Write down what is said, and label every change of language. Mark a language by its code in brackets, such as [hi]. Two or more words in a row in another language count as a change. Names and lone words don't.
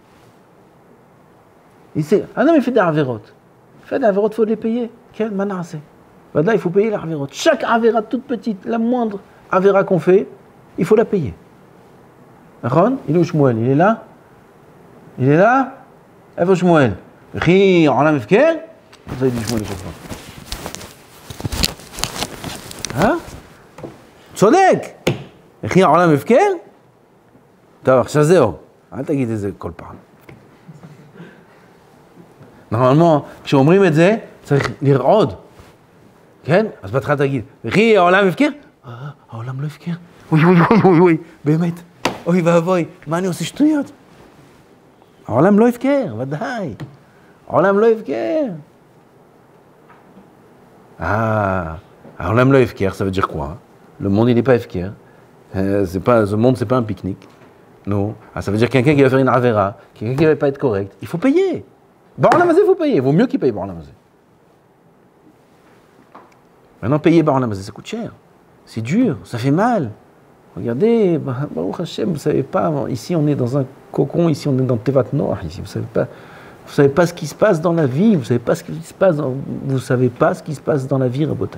[fr] Il sait, un homme il fait des Averot. Il fait des Averot, il faut les payer. Quel manassé. Là, il faut payer les Averot. Chaque Avera toute petite, la moindre Avera qu'on fait, il faut la payer. Ron, il est où Shmuel? Il est là? Il est là? [he] איפה שמואל? וכי עולם הפקר? זה ידי שמואל שפר. צודק! וכי העולם הפקר? טוב, עכשיו זהו. אל תגיד את זה כל פעם. נורמלמן, כשאומרים את זה, צריך לרעוד. כן? אז בהתחלה תגיד, וכי העולם הפקר? העולם לא הפקר. אוי, באמת. אוי ואבוי, מה אני עושה שטויות? העולם לא הפקר, ודאי. העולם לא הפקר. העולם לא הפקר, [fr] ça veut dire quoi? Le monde, il n'est pas הפקר. Ce monde, c'est pas un pique-nique. Non. Ça veut dire quelqu'un qui va faire une avera, quelqu'un qui ne va pas être correct. Il faut payer. [he] בעולם הזה, [fr] il faut payer. Il vaut mieux qu'il paye [he] בעולם הזה. [fr] Maintenant, payer [he] בעולם הזה, [fr] ça coûte cher. C'est dur, ça fait mal. Regardez, [he] ברוך השם, [fr] vous ne savez pas, ici on est dans un cocon, ici on est dans [he] תיבת נח, [fr] ici vous savez pas ce qui se passe dans la vie, vous savez pas ce qui se passe dans la vie, Rabotai.